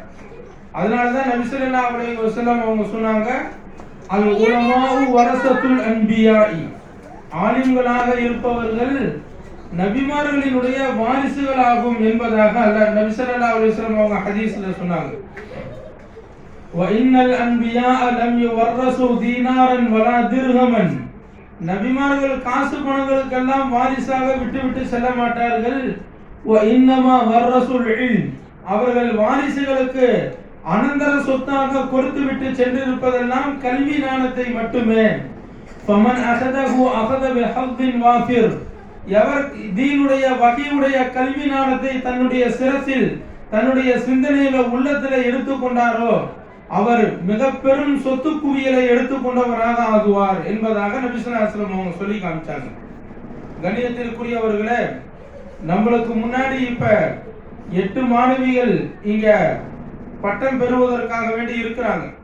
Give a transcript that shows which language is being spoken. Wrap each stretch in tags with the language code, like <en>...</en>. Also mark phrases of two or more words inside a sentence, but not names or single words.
<ta>அதனாலதான் நபி</ta> <ar>صلى الله عليه وسلم</ar> <ta>அவங்க சொன்னாங்க,</ta> <ar>العلماء ورثة الأنبياء,</ar> <ta>ஆலிம்களாக இருப்பவர்கள் நபிமார்களினுடைய வாரிசுகளாகும் என்பதாக அல்லாஹ் நபி</ta> <ar>صلى الله عليه وسلم</ar> <ta>அவங்க ஹதீஸ்ல சொன்னாங்க.</ta> <ar>وَإِنَّ الْأَنْبِيَاءَ لَمْ يُوَرَّثُوا دِينَارًا وَلَا دِرْهَمًا,</ar> <ta>நபிமார்கள் காசு பணங்களுக்கெல்லாம் வாரிசாக விட்டு செல்ல மாட்டார்கள்.</ta> <ar>وَإِنَّمَا وَرَّثُوا الْعِلْمَ,</ar> <ta>அவர்கள் வாரிசுகளுக்கு அனந்தர சொத்தாக கொடுத்து விட்டு சென்றிருப்பதெல்லாம் கல்வி ஞானத்தை மட்டுமே.</ta> <ar>فَمَنْ أَخَذَهُ أَخَذَ بِحَظٍّ وَافِرٍ,</ar> <ta>எவர் தீனுடைய வகையுடைய கல்வி ஞானத்தை தன்னுடைய சிரசில் தன்னுடைய சிந்தனையில உள்ளத்துல எடுத்துக்கொண்டாரோ அவர் மிக பெரும் சொத்து குவியலை எடுத்துக்கொண்டவராக ஆகுவார் என்பதாக நபி</ta> <ar>صلى الله عليه وسلم</ar> <ta>அவங்க சொல்லி காமிச்சாங்க. கண்ணியத்திற்குரியவர்களே, நம்மளுக்கு முன்னாடி இப்ப 8 மாணவிகள் இங்க பட்டம் பெறுவதற்காக வேண்டி இருக்கிறாங்க.</ta>